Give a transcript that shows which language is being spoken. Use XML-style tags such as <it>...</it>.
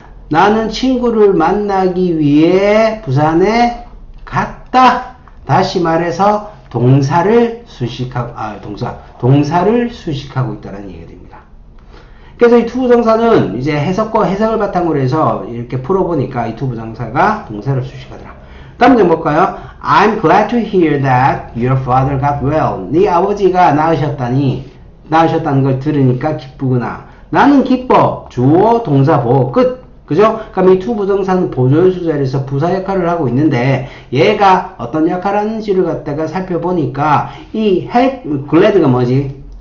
<ko>나는 친구를 만나기 위해 부산에 갔다. 다시 말해서 동사를 수식하고, 동사를 수식하고 있다는 얘기가 됩니다. 그래서 이 투 부정사는 이제 해석과 해석을 바탕으로 해서 이렇게 풀어보니까 이 투 부정사가 동사를 수식하더라. 다음 문제 볼까요?</ko> <en>I'm glad to hear that your father got well.</en> <ko>네 아버지가 나으셨다는 걸 들으니까 기쁘구나. 나는 기뻐. 주어, 동사, 보호. 끝. 그죠? 그럼 이 투 부정사는 보조연수 자리에서 부사 역할을 하고 있는데, 얘가 어떤 역할을 하는지를 갖다가 살펴보니까, 이 glad가 뭐지?</ko>